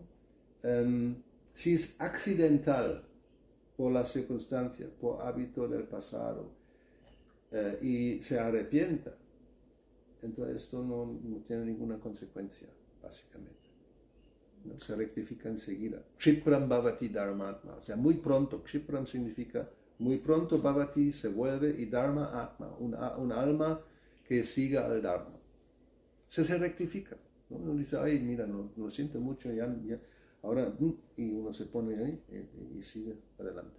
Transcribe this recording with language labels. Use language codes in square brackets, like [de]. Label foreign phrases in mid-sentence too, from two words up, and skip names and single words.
[es] Si es accidental por la circunstancia, por hábito del pasado, y se arrepienta, entonces esto no tiene ninguna consecuencia, básicamente. ¿No? Se rectifica enseguida. [sa] Kshipram bhavati dharmatma, [es] o sea, muy pronto. Kshipram significa muy pronto, bhavati se vuelve, y [sa] dharma atma, [es] un alma que siga al dharma. Se rectifica, ¿no? Uno dice, ay, mira, no, lo siento mucho, ya, ahora, y uno se pone ahí y sigue adelante.